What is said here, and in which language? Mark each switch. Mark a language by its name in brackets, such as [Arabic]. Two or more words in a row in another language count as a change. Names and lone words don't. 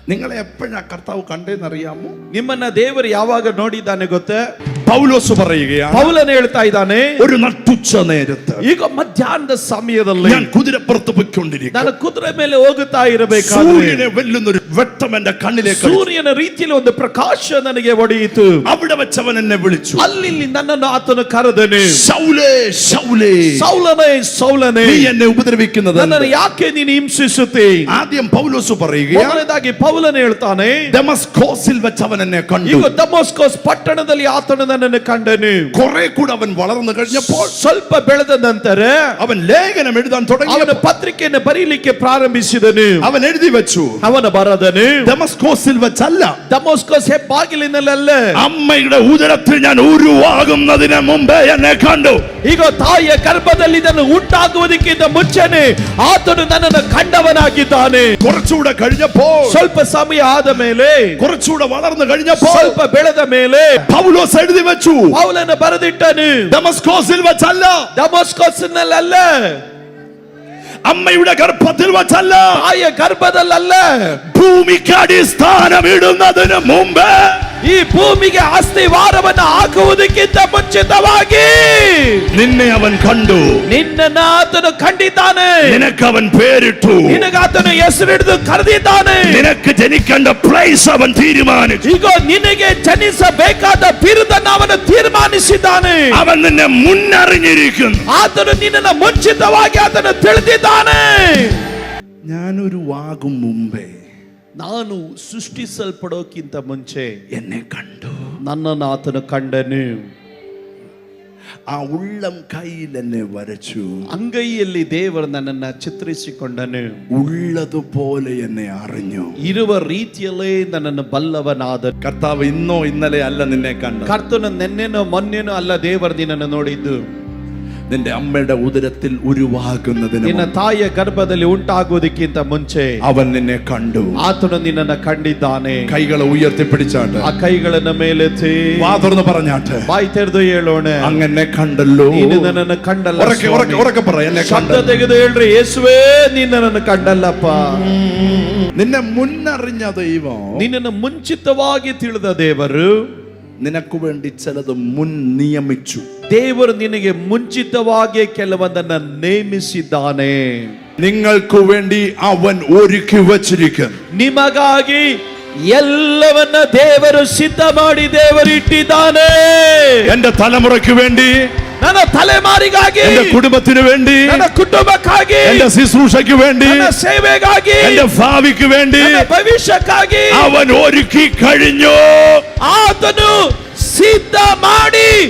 [Malayalam] നിങ്ങളെ എപ്പോഴാ കർത്താവ് കണ്ടേന്നറിയാമോ? [Kannada] ನಿಮ್ಮನ್ನ ದೇವರು ಯಾವಾಗ ನೋಡಿದ್ದಾನೆ ಗೊತ್ತೇ? [Malayalam] പൗലോസ് പറയുകയാണ്, [Kannada] ಪೌಲನೇ ಹೇಳ್ತಾ ಇದ್ದಾನೆ, [Malayalam] ഒരു നട്ടുച്ച നേരത്ത് [Kannada] ಈಗ ಮಧ್ಯಾಹ್ನದ ಸಮಯದಲ್ಲಿ [Malayalam] ഞാൻ കുതിരപ്പുറത്ത് പോയിക്കൊണ്ടിരിക്കുന്നു. [Kannada] ನಾನು ಕುದುರೆ ಮೇಲೆ ಹೋಗುತ್ತಾ ಇರಬೇಕಾದ್ರೆ [Malayalam] സൂര്യനെ വെല്ലുന്ന ഒരു വെട്ടം എന്റെ കണ്ണിലേക്ക്, [Kannada] ಸೂರ್ಯನ ರೀತಿಯಲ್ಲಿ ಒಂದು ಪ್ರಕಾಶ ನನಗೆ ಹೊಡೆಯಿತು. [Malayalam] അവിടെ വെച്ചവൻ എന്നെ വിളിച്ചു. [Kannada] ಅಲ್ಲಿ ನನ್ನನ್ನು ಆತನು ಕರೆದನು, [Malayalam] ശൗലേ ശൗലേ, [Kannada] ಸೌಲನೇ ಸೌಲನೇ, [Malayalam] നീ എന്നെ ഉപദ്രവിക്കുന്നത് [Kannada] ನನ್ನನ್ನು ಯಾಕೆ ನೀನು ಹಿಂಸಿಸುತ್ತಿ? [Malayalam] ആദ്യം പൗലോസ് പറയുകയാണ്, [Kannada] ಮೊದಲನೇದಾಗಿ ಪೌಲನೇ ಹೇಳ್ತಾನೆ, [Malayalam] ദമസ്കോസിൽ വെച്ചവൻ എന്നെ കണ്ടു. [Kannada] ಈಗ ದಮಸ್ಕಸ್ ಪಟ್ಟಣದಲ್ಲಿ ಆತನು ನನ್ನನ್ನು ಕಂಡನು. [Malayalam] കുറെ കൂടെ അവൻ വളർന്നു കഴിഞ്ഞപ്പോൾ, [Kannada] ಸ್ವಲ್ಪ ಬೆಳೆದ ನಂತರ [Malayalam] അവൻ ലേഖനം എഴുതാൻ തുടങ്ങി. [Kannada] ಅವನ ಪತ್ರಿಕೆಯನ್ನು ಬರೀಲಿಕ್ಕೆ ಪ್ರಾರಂಭಿಸಿದನು. [Malayalam] അവൻ എഴുതി വെച്ചു, [Kannada] ಅವನ ಬರದನು [Malayalam] ദമസ്കോസിൽ വെച്ചല്ല, [Kannada] ದಮಸ್ಕಸ್ ಹೆಬ್ಬಾಗಿಲಿನಲ್ಲ, [Malayalam] അമ്മയുടെ ഉദരത്തിൽ ഞാൻ ഉരുവാകുന്നതിന് മുമ്പേ എന്നെ കണ്ടു. [Kannada] ಈಗ ತಾಯಿಯ ಗರ್ಭದಲ್ಲಿ ಇದನ್ನು ಉಂಟಾಗುವುದಕ್ಕಿಂತ ಮುಂಚೆನೆ ಆತನು ನನ್ನನ್ನು ಕಂಡವನಾಗಿದ್ದಾನೆ. [Malayalam] കുറച്ചുകൂടെ കഴിഞ്ഞപ്പോൾ, [Kannada] ಸ್ವಲ್ಪ ಸಮಯ ಆದ ಮೇಲೆ, [Malayalam] കുറച്ചുകൂടെ വളർന്നു കഴിഞ്ഞപ്പോൾ, [Kannada] ಸ್ವಲ್ಪ ಬೆಳೆದ ಮೇಲೆ [Malayalam] പൗലോസ് എഴുതി വെച്ചു, [Kannada] ಪೌಲನ ಬರೆದಿಟ್ಟನು, [Malayalam] ദമസ്കോസിൽ വെച്ചല്ല, [Kannada] ದಮಸ್ಕಸ್ನಲ್ಲ, [Malayalam] അമ്മയുടെ ഗർഭത്തിൽ വെച്ചല്ല, [Kannada] ತಾಯಿಯ ಗರ್ಭದಲ್ಲ, [Malayalam] ഭൂമിക്ക് അടിസ്ഥാനം ഇടുന്നതിന് മുമ്പേ, [Kannada] ಈ ಭೂಮಿಗೆ ಅಸ್ಥಿವಾರವನ್ನು ಹಾಕುವುದಕ್ಕಿಂತ ಮುಂಚಿತವಾಗಿ [Malayalam] നിന്നെ അവൻ കണ്ടു. [Kannada] ನಿನ್ನನ್ನು ಆತನು ಕಂಡಿದ್ದಾನೆ. [Malayalam] നിനക്ക് അവൻ പേരിട്ടു. [Kannada] ನಿನಗಾತನು ಹೆಸರಿಡಿದು ಕರೆದಿದ್ದಾನೆ. [Malayalam] നിനക്ക് ജനിക്കേണ്ട പ്ലേസ് അവൻ തീരുമാനിച്ചു. [Kannada] ಈಗ ನಿನಗೆ ಜನಿಸಬೇಕಾದ ಬಿರುದನ್ನು ಅವನು ತೀರ್ಮಾನಿಸಿದ್ದಾನೆ. [Malayalam] അവൻ നിന്നെ മുന്നറിഞ്ഞിരിക്കുന്നു. [Kannada] ಆತನು ನಿನ್ನನ್ನು ಮುಂಚಿತವಾಗಿ ಆತನು ತಿಳಿದಿದ್ದಾನೆ. [Malayalam] ഞാനൊരു വാകും മുമ്പേ, [Kannada] ನಾನು ಸೃಷ್ಟಿಸಲ್ಪಡೋಕ್ಕಿಂತ ಮುಂಚೆ [Malayalam] എന്നെ കണ്ടു. [Kannada] ನನ್ನನ್ನು ಆತನು ಕಂಡನು. [Malayalam] ആ ഉള്ളം കയ്യിൽ എന്നെ വരച്ചു. [Kannada] ಅಂಗೈಯಲ್ಲಿ ದೇವರು ನನ್ನನ್ನು ಚಿತ್ರಿಸಿಕೊಂಡನು. [Malayalam] ഉള്ളതുപോലെ എന്നെ അറിഞ്ഞു. [Kannada] ಇರುವ ರೀತಿಯಲ್ಲೇ ನನ್ನನ್ನು ಬಲ್ಲವನಾದನು. [Malayalam] കർത്താവ് ഇന്നോ ഇന്നലെ അല്ല നിന്നെ കണ്ടത്. [Kannada] ಕರ್ತನು ನೆನ್ನೆನೋ ಮೊನ್ನೆನೋ ಅಲ್ಲ ದೇವರು ನಿನ್ನನ್ನು ನೋಡಿದ್ದು. [Malayalam] നിന്റെ അമ്മയുടെ ഉദരത്തിൽ ഉരുവാകുന്നതിന് [Kannada] ನಿನ್ನ ತಾಯಿಯ ಗರ್ಭದಲ್ಲಿ ಉಂಟಾಗುವುದಕ್ಕಿಂತ ಮುಂಚೆ [Malayalam] അവൻ നിന്നെ കണ്ടു. [Kannada] ಆತನು ನಿನ್ನನ್ನು ಕಂಡಿದ್ದಾನೆ. [Malayalam] കൈകളെ ഉയർത്തിപ്പിടിച്ചാട്ട്, [Kannada] ಆ ಕೈಗಳನ್ನು ಮೇಲೆತ್ತಿ [Malayalam] വാ തുറന്ന് പറഞ്ഞാട്ട്, [Kannada] ಬಾಯಿ ತೆರೆದು ಹೇಳೋಣ, [Malayalam] അങ്ങനെ കണ്ടല്ലോ. [Kannada] ನೀನು ನನ್ನನ್ನು ಕಂಡಲ್ಲ. [Malayalam] ഉറക്കെ പറ, എന്നെ [Kannada] ಶಬ್ದ ತೆಗೆದು ಹೇಳ್ರಿ, ಯೇಸುವೇ ನೀನು ನನ್ನನ್ನು ಕಂಡಲ್ಲಪ್ಪ. [Malayalam] നിന്നെ മുന്നറിഞ്ഞ ദൈവം, [Kannada] ನಿನ್ನನ್ನು ಮುಂಚಿತವಾಗಿ ತಿಳಿದ ದೇವರು [Malayalam] നിനക്ക് വേണ്ടി ചിലത് മുൻ നിയമിച്ചു. [Kannada] ದೇವರು ನಿನಗೆ ಮುಂಚಿತವಾಗಿ ಕೆಲವೊಂದನ್ನ ನೇಮಿಸಿದ್ದಾನೆ. [Malayalam] നിങ്ങൾക്ക് വേണ്ടി അവൻ ഒരുക്കി വച്ചിരിക്കുന്നു. [Kannada] ನಿಮಗಾಗಿ ಎಲ್ಲವನ್ನ ದೇವರು ಸಿದ್ಧ ಮಾಡಿ ದೇವರು ಇಟ್ಟಿದ್ದಾನೆ. [Malayalam] എന്റെ തലമുറയ്ക്ക് വേണ്ടി, [Kannada] ನನ್ನ ತಲೆಮಾರಿಗಾಗಿ, [Malayalam] എന്റെ കുടുംബത്തിന് വേണ്ടി, [Kannada] ನನ್ನ ಕುಟುಂಬಕ್ಕಾಗಿ, [Malayalam] എന്റെ ശുശ്രൂഷയ്ക്ക് വേണ്ടി, [Kannada] ನನ್ನ ಸೇವೆಗಾಗಿ, [Malayalam] എന്റെ ഭാവിക്ക് വേണ്ടി [Kannada] ನನ್ನ ಭವಿಷ್ಯಕ್ಕಾಗಿ [Malayalam] അവൻ ഒരുക്കി കഴിഞ്ഞു. [Kannada] ಆತನು ಸಿದ್ಧ ಮಾಡಿ